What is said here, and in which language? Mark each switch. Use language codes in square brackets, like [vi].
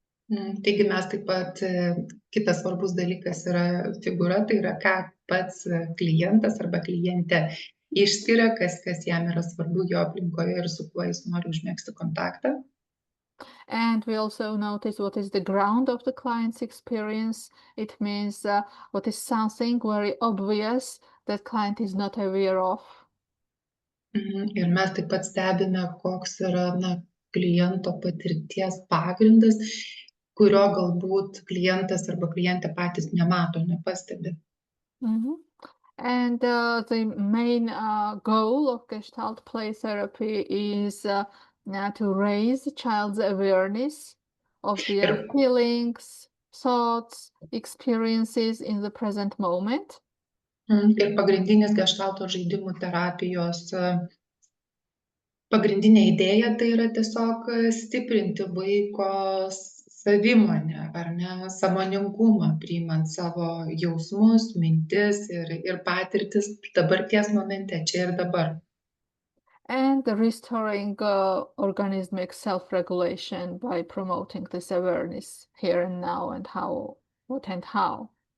[lt] Taigi mes taip pat, kitas svarbus dalykas yra figūra, tai yra ką pats klientas arba klientė išskiria, kas jam yra svarbu jo aplinkoje ir su kuo jis nori užmegzti kontaktą. [en] And we also notice what is the ground of the client's experience. It means what is something very obvious that client is not aware of. [lt] Ir mes taip pat stebime, koks yra kliento patirties pagrindas, kurio galbūt klientas arba klientė patys nemato, nepastebi. [en] And the main goal of Gestalt play therapy is to raise the child's awareness of their [lt] Ir [en] feelings, thoughts, experiences in the present moment. [lt] ir pagrindinis geštalto žaidimų terapijos pagrindinė idėja tai yra tiesiog stiprinti vaiko savimonę, ar ne, sąmoningumą, priimant savo jausmus, mintis ir patirtis dabarties momente, čia ir dabar. [en] And restoring organismic self-regulation by promoting this awareness here and now and how, what and how.